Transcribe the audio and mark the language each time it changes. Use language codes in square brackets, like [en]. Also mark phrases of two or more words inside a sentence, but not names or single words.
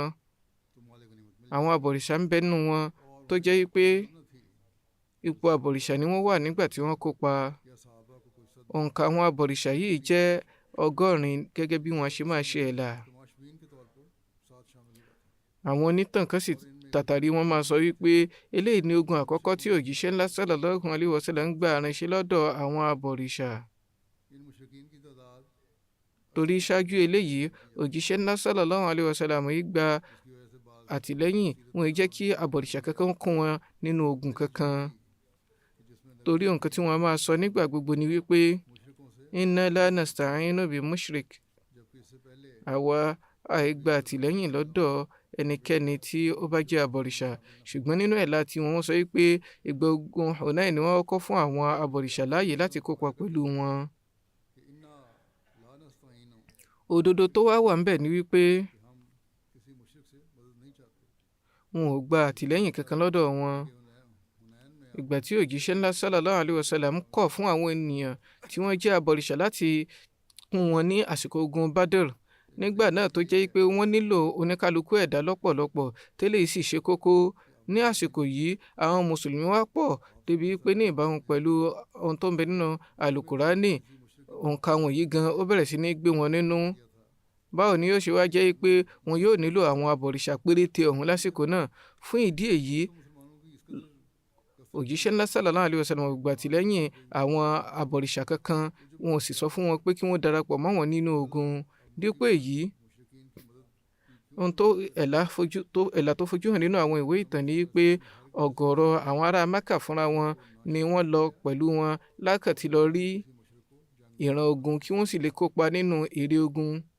[yo] Àwọn abọ̀rìṣà ń bẹ nínú wọn tó jẹ́ wípé ipò abọ̀rìṣà ni wọ́n wà nígbà tí wọ́n kópa. Òǹkà àwọn abọ̀rìṣà yìí jẹ́ 100 gẹ́gẹ́ bí wọ́n ṣe máa ṣe ẹ̀là. àwọn onítàn kan sì tàtàrí wọn máa sọ wípé eléyìí ni ogun àkọ́kọ́ tí òjíṣẹ́ ńlá [ar] صلى الله عليه وسلم [yo] ń gbà ránṣẹ́ lọ́dọ̀ àwọn abọ̀rìṣà. torí ṣáájú eléyìí òjíṣẹ́ ńlá [ar] صلى الله عليه وسلم [yo] yìí gba àtìlẹ́yìn, wọn ì jẹ́ kí abọ̀rìṣà kankan kún wọn nínú ogun kankan. torí nǹkan tí wọ́n máa sọ nígbà gbogbo ni wípé [ar] إنا لا نستعين بمشرك, [yo] àwa àìgbà àtìlẹ́yìn lọ́dọ̀ ẹnikẹ́ni tí ó bá jẹ́ abọ̀rìṣà. ṣùgbọ́n nínú ẹ̀ láti wọn sọ wípé ìgbà ogun Hunain ni wọ́n kọ́ fún àwọn abọ̀rìṣà láàyè láti kópa pẹ̀lú wọn. òdodo tó wá wà ńbẹ̀ ni wípé wọn ò gba àtìlẹ́yìn kankan lọ́dọ̀ wọn. ìgbà tí òjíṣẹ́ ńlá [ar] صلى الله عليه وسلم [yo] kọ̀ fún àwọn ènìyàn tí wọ́n jẹ́ abọ̀rìṣà láti kún wọn ní àsìkò ogun Badr, nígbà náà tó jẹ́ pé wọ́n nílò oníkálukú ẹ̀dá lọ́pọ̀lọpọ̀, tẹ́lẹ̀ sì ṣe kókó. ní àsìkò yìí àwọn mùsùlùmí wá pọ̀ débi pé ní ìbámu pẹ̀lú ohun tó ń bẹ nínú àlùkùránì, òǹkà wọ̀nyí gan ó bẹ̀rẹ̀ sí ní gbé wọn nínú. báwo ni yóò ṣe wá jẹ́ pé wọn yóò nílò àwọn abọ̀rìṣà péréte ọ̀hún lásìkò náà? fún ìdí èyí òjíṣẹ́ ńlá [ar] صلى الله عليه وسلم [yo] gbà tìlẹ́yìn àwọn abọ̀rìṣà kankan, wọn ò sì sọ fún wọn pé kí wọ́n darapọ̀ mọ́ wọn nínú ogun. dípò èyí, ohun tó ẹ̀là tó fojú hàn nínú àwọn ìwé ìtàn ni pé ọ̀gọ̀ọ̀rọ̀ àwọn ará Mákà fúnra wọn ni wọ́n lọ pẹ̀lú wọn lákàtí lọ rí ìran ogun kí wọ́n sì lè kópa nínú èrè ogun.